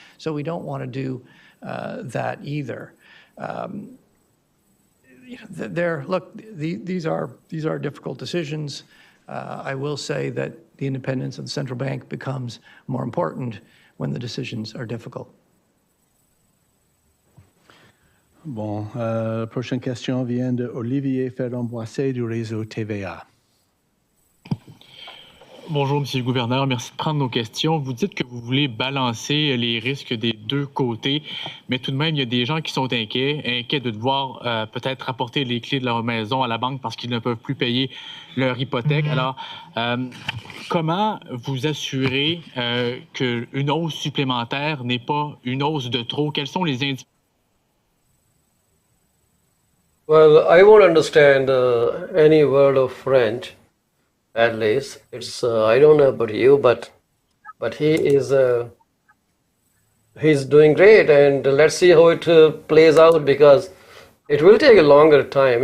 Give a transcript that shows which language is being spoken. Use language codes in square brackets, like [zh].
[en] So we don't want to do that either. These are difficult decisions. I will say that the independence of the central bank becomes more important when the decisions are difficult. [fr] Bon, prochaine question vient de Olivier Ferron-Boisset du réseau TVA. Bonjour, Monsieur le Gouverneur. Merci de prendre nos questions. Vous dites que vous voulez balancer les risques des deux côtés, mais tout de même, il y a des gens qui sont inquiets de devoir peut-être apporter les clés de leur maison à la banque parce qu'ils ne peuvent plus payer leur hypothèque. Alors, comment vous assurez qu'une hausse supplémentaire n'est pas une hausse de trop? Quels sont les indicateurs? [en] Well, I won't understand any word of French. At least it's I don't know about you, but he is he's doing great, and let's see how it plays out, because it will take a longer time.